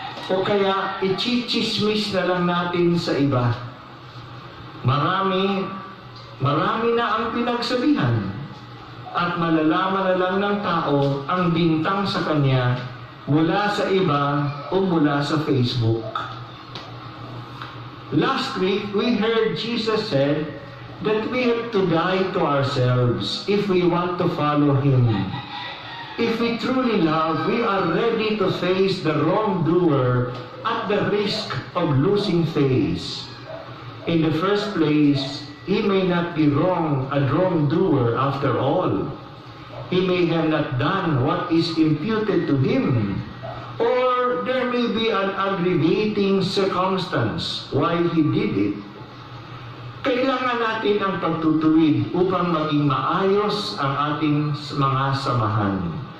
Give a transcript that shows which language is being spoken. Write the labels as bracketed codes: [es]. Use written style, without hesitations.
[tl] O kaya ichichismis na lang natin sa iba. Marami na ang pinagsabihan. At malalaman na lang ng tao ang bintang sa kanya mula sa iba o mula sa Facebook. [en] Last week, we heard Jesus said that we have to die to ourselves if we want to follow Him. If we truly love, we are ready to face the wrongdoer at the risk of losing face. In the first place, he may not be a wrongdoer after all. He may have not done what is imputed to him, or there may be an aggravating circumstance why he did it. [tl] Kailangan natin ang pagtutuwid upang maging maayos ang ating mga samahan.